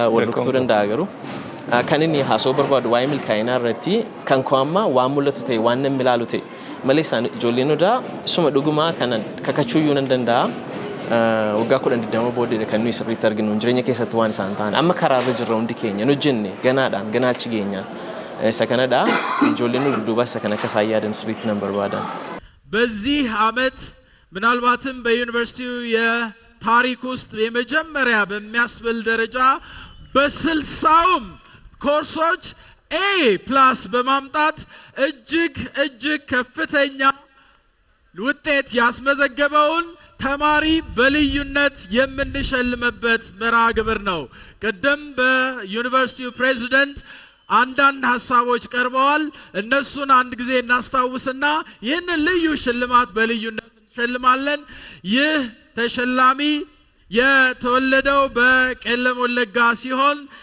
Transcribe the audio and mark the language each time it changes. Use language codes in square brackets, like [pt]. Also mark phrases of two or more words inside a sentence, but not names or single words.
[om] wal rukutuu danda'a garuu kan inni haasoo barbaadu waa'ee milkaa'inaa irratti kan koo amma waan mul'atu ta'e waan namni ilaalu ta'e malee isaan ijoolleen odaa suma dhugumaa kanan kakachuuyyuu nan danda'a waggaa 10 booddee kan nuyi sirriitti arginu jireenya keessatti waan isaan ta'an amma karaarra jirra hundi keenya nu jenne ganaadhaan ganaachi geenyaan isa kanadha ijoolleen nu duuba isa kana akka isaan yaadan sirriitti nan barbaadan [am] በዚህ ዓመት ምናልባትም በዩኒቨርሲቲው የታሪክ ውስጥ የመጀመሪያ በሚያስብል ደረጃ በ60ም ኮርሶች A+ በማምጣት እጅግ ከፍተኛ ውጤት ያስመዘገበውን ተማሪ በልዩነት የምንሸልምበት መርሃ ግብር ነው። ቀደም በዩኒቨርሲቲው ፕሬዝዳንት አንዳንድ ሐሳቦች ቀርበዋል። እነሱን አንድ ጊዜ እናስታውስና ይህንን ልዩ ሽልማት በልዩነት እንሸልማለን። ይህ ተሸላሚ የተወለደው በቄለም ወለጋ ሲሆን